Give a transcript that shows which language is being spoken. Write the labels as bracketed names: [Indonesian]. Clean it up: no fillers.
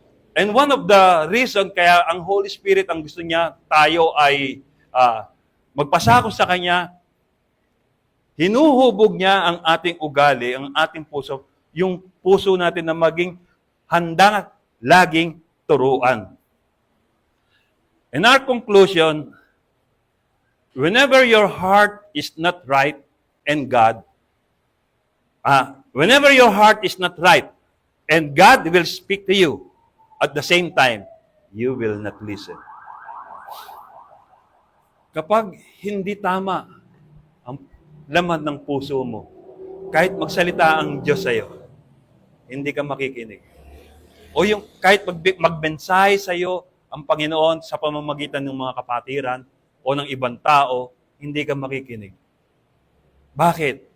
[English] And one of the reason [Filipino] kaya ang Holy Spirit ang gusto niya tayo ay magpasako sa Kanya, hinuhubog niya ang ating ugali, ang ating puso, yung puso natin na maging handa laging turuan. [English] In our conclusion, whenever your heart is not right and whenever your heart is not right and God will speak to you, at the same time, you will not listen. [Filipino] Kapag hindi tama ang laman ng puso mo, kahit magsalita ang Diyos sa'yo, hindi ka makikinig. O yung kahit magmensahe sa'yo ang Panginoon sa pamamagitan ng mga kapatiran o ng ibang tao, hindi ka makikinig. Bakit?